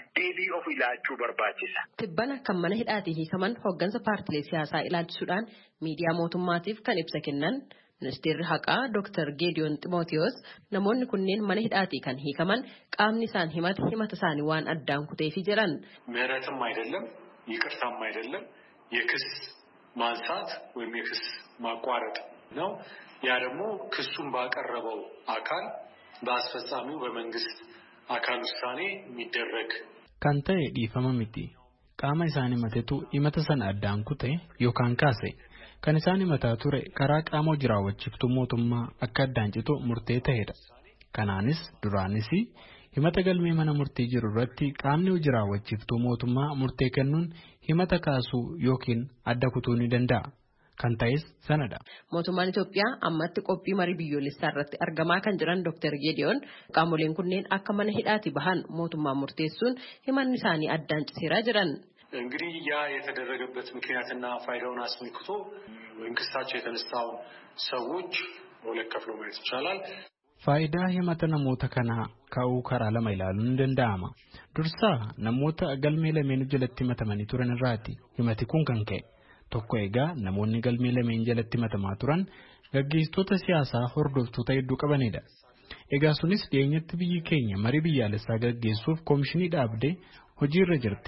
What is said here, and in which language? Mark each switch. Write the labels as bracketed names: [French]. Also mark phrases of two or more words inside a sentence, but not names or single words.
[Oromo] Deebii of ilaachuu barbaachisa. Tibbana kan mana hidhaatii hiikaman hooggansa paartilee siyaasaa ilaalchisuudhaan miidiyaa mootummaatiif kan ibsa kennan Ministeerri haqaa Dr. Geediyoon Ximootiyoos namoonni kunneen mana hidhaatii kan hiikaman qaamni isaan himata isaanii waan addaan kuteefi jedhan. [Amharic] ምህረትም አይደለም ይቅርታም አይደለም የክስ ማንሳት ወይም የክስ ማቋረጥ ነው። ያ ደግሞ ክሱን ባቀረበው አካል በአስፈጻሚው በመንግስት አካል ውሳኔ የሚደረግ ካንተ ዲፈማሚቲ [Oromo] qaama isaanii matetu himata sana addaan kute yookaan kaase kan isaanii mataa ture karaa qaama jiraawwachiiftuu mootummaa akka addaan citu murtee ta'edha. Kanaanis duraanis himata galmee mana murtii jiru irratti qaamni jiraawwachiiftuu mootummaa murtee kennuun himata kaasuu yookiin adda kutuu ni danda'a. Kan ta'es sanadha. Mootummaan Itoophiyaa ammatti qophii marii biyyoolessaa irratti argamaa kan jiran Dr. Geediyoon qaamoleen kunneen akka mana hidhaatii bahan mootummaan murteessuun himanni isaanii addaan ciseeraa jiran. [Amharic] እንግዲህ ያ የተደረገበት ምክንያትና ፋይዳውን አስመልክቶ ወይም ክሳቸው የተነሳው ሰዎች ሁለት ከፍሎ ማየት ይቻላል። [Oromo] ፋይዳ himata namoota kanaa ka'uu karaa lama ilaaluun ni danda'ama. Dursaa namoota galmee lameen jalatti himatamanii turan irraati himati kun kan ka'e. Tokko egaa namoonni galmee lameen jalatti himatamaa turan gaggeessitoota siyaasaa hordoftoota hedduu qabanidha. Egaa sunis dhiyeenyatti biyyi keenya marii biyyaalessaa gaggeessuuf koomishinii dhaabdee hojiirra jirti.